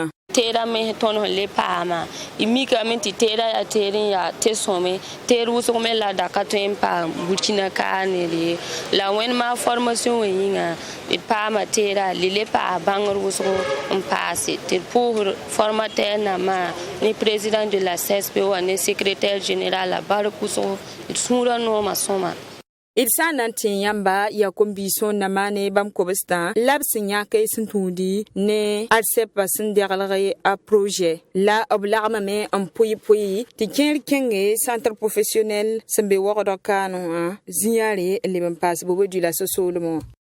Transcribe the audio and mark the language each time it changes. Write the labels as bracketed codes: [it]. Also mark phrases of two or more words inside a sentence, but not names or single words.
[mos] teera me tõnd sẽn le paama y mikame tɩ teera yaa teer n yaa te sõme teer wʋsg me la da ka tõe n paam burkina kaane ye la wẽnd maa formation wã yĩnga d paama teera le le paas bãngr wʋsgo n paase tɩ d pʋʋsd formateur nambã ne [fr] président de la CSP [mos] wa ne secrétaire général a bark wʋsgo d sũurã noomã sõma d sã n na n tẽ yãmba yaa kom-biisõ n na maane bãmb kobstã la b sẽn yãk y sẽn tũudi ne arsɛpã sẽn deglg a projet la b lagmame n pʋɩ tɩ kẽer kẽnge [fr] centre professionnel [mos] sẽn be wagdg kaanẽ wã zĩyãre n leb n paas boba du la so-soolmẽ wã